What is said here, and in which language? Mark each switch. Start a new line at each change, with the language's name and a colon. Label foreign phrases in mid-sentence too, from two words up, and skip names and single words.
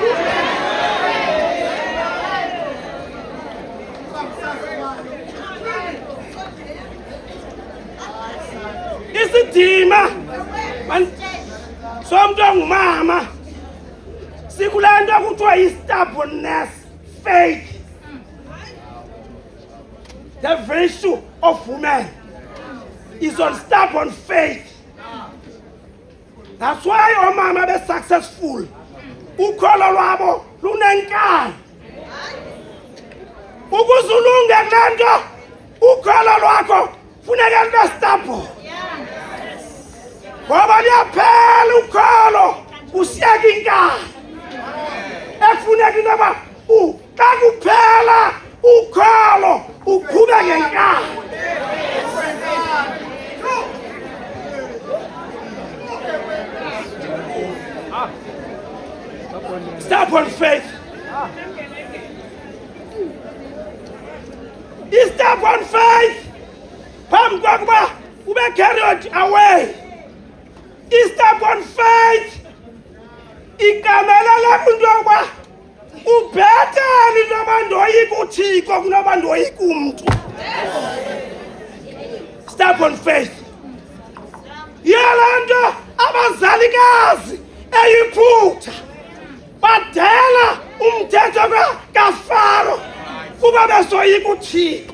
Xhosa: Isidima somuntu ongumama sikulento kuthiwa yi-stubbornness,
English: faith The virtue of woman is on stubborn faith. That's why omama be successful.
Xhosa: Ukholo lwabo lunenkani. Ukuzulunga kulento ukholo lwakho funeka lube stubborn. Ngoba liyaphela ukholo usiyeka inkani. Efuneka intoba xa kuphela ukholo uqhubeke ngenkani.
English: Stubborn faith. Is stubborn faith.
Xhosa: Phambi kokuba ube
English: carried away. Is stubborn faith.
Xhosa: Ikamelela into yokuba ubhetele into yoba ndoyika uThixo kunoba ndoyika umntu.
English: Stubborn faith.
Xhosa: Yala nto abazalikazi eyiphutha badela umthetho kaFaro kuba besoyika uThixo.